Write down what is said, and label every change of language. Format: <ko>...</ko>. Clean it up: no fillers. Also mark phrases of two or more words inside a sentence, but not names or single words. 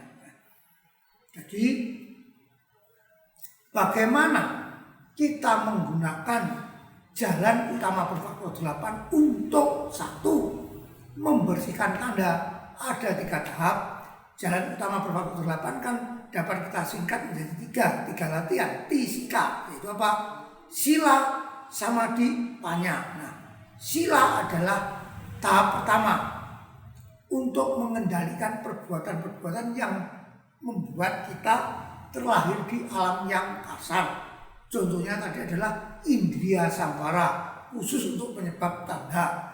<id>Jadi bagaimana kita menggunakan jalan utama berfaktor 8 untuk satu, membersihkan tanda. Ada 3 tahap. Jalan utama berfaktor 8 kan dapat kita singkat menjadi 3 latihan T-sika, yaitu apa?</id> <pi>Sila, samadhi, panya.</pi> <id>Nah, sila adalah tahap pertama untuk mengendalikan perbuatan-perbuatan yang membuat kita terlahir di alam yang kasar. Contohnya tadi adalah</id> <pi>indriya samvara,</pi> <id>khusus untuk penyebab tanda.</id>